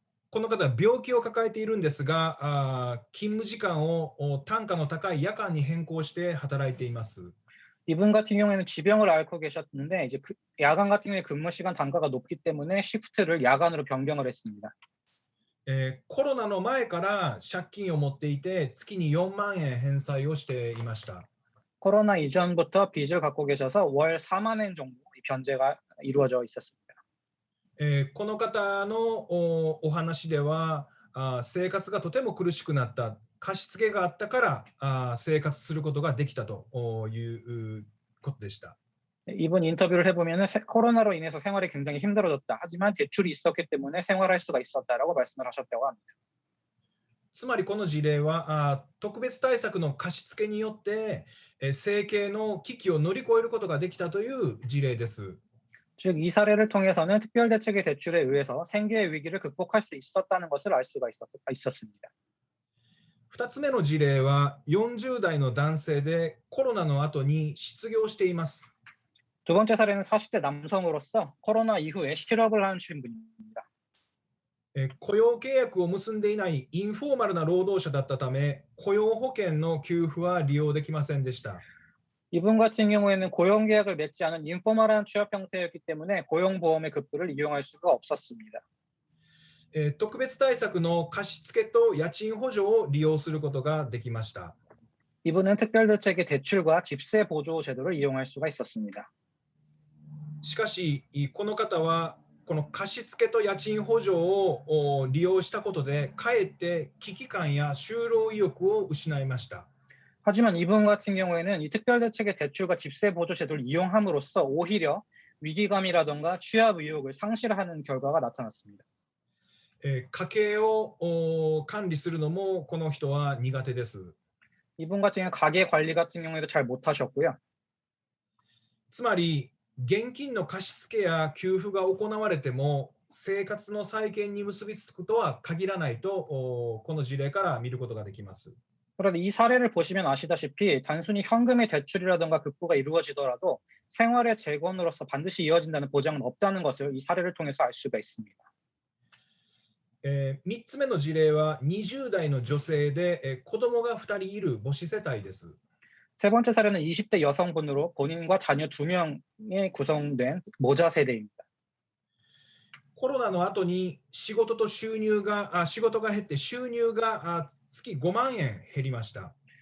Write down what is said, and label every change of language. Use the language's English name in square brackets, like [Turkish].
[Japanese] この方は病気を抱えているんですが、勤務時間を単価の高い夜間に変更して働いています。 [Korean] 이분 같은 경우에는 지병을 앓고 계셨는데 이제 야간 같은 경우에 근무 시간 단가가 높기 때문에 시프트를 야간으로 변경을 했습니다. [Japanese] コロナの前から借金を持っていて月に4万円返済をしていました。 [Korean] 코로나 이전부터 빚을 갖고 계셔서 월 4만 원 정도 변제가 이루어져 있었습니다. [Japanese] この方のお話では生活がとても苦しくなった、貸し付けがあったから生活することができたということでした。 [Korean] 이분 인터뷰를 해보면 코로나로 인해서 생활이 굉장히 힘들어졌다. 하지만 대출이 있었기 때문에 생활할 수가 있었다라고 말씀을 하셨다고 합니다. [Japanese] つまりこの事例は特別対策の貸し付けによって生計の危機を乗り越えることができたという事例です。 [Korean] 즉 이 사례를 통해서는 특별대책의 대출에 의해서 생계의 위기를 극복할 수 있었다는 것을 알 수가 있었습니다. [Japanese] 2つ目の事例は40代の男性でコロナの後に失業しています。 [Korean] 두 번째 사례는 40대 남성으로서 코로나 이후에 실업을 하신 분입니다. [Japanese] 雇用契約を結んでいないインフォーマルな労働者だったため雇用保険の給付は利用できませんでした。 [Korean] 이분 같은 경우에는 고용계약을 맺지 않은 인포멀한 취업 형태였기 때문에 고용보험의 급부를 이용할 수가 없었습니다. [Japanese] 特別対策の貸付と家賃補助を利用することができました。 [Korean] 이분은 특별대책의 대출과 집세 보조 제도를 이용할 수가 있었습니다. [Japanese] しかし、この方はこの貸付と家賃補助を利用したことで、かえって危機感や就労意欲を失いました。 [Korean] 하지만 이분 같은 경우에는 이 특별대책의 대출과 집세 보조 제도를 이용함으로써 오히려 위기감이라던가 취업 의욕을 상실하는 결과가 나타났습니다. [Japanese] 家計を管理するのもこの人は苦手です。 [Korean] 이분 같은 경우는 가계 관리 같은 경우에도 잘 못하셨고요. [Japanese] つまり、現金の貸付や給付が行われても生活の再建に結びつくとは限らないとこの事例から見ることができます。 [Korean] 그런데 이 사례를 보시면 아시다시피 단순히 현금의 대출이라던가 급부가 이루어지더라도 생활의 재건으로서 반드시 이어진다는 보장은 없다는 것을 이 사례를 통해서 알 수가 있습니다. [Japanese] 3つ目の事例は20代の女性で子供が2人いる母子世帯です。 [Korean] 세 번째 사례는 20대 여성분으로 본인과 자녀 2명에 구성된 모자 세대입니다. [Japanese] コロナの後に仕事が減って収入が月5万円減りました。